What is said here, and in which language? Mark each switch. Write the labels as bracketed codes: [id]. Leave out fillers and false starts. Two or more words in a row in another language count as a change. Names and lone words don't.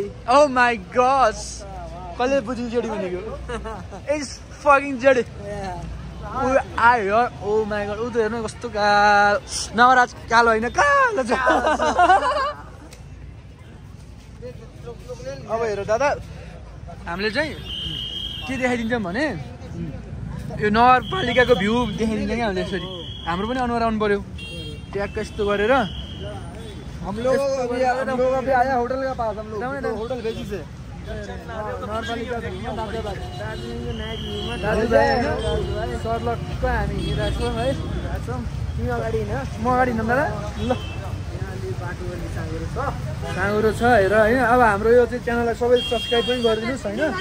[en] oh my god [ne] कसले बुझ्यो जेडी भनेको [en] it's fucking JD [ne] आयो [en] oh my god [ne] ऊ त हेर्नु कस्तो कालो नवराज कालो होइन कालो छ अब हेर दादा हामीले चाहिँ के देखाइदिन्छौँ भने यो नगरपालिकाको भ्यू देखाइदिन्छ क्या हामीले यसरी हाम्रो पनि अनुहार आउनु पर्यो ट्याक्क यस्तो गरेर [hi] हम लोग अभी आया होटल का पास हम लोग होटल भेजी से नगरपालिका [ne] सरलक्क हामी हिँडिरहेको छौँ है तिमी अगाडि हिँड म अगाडि हिँड्नु दादा ल साँगुरो छ हेर होइन अब हाम्रो यो चाहिँ च्यानललाई सबैले सब्सक्राइब पनि गरिदिनुहोस् होइन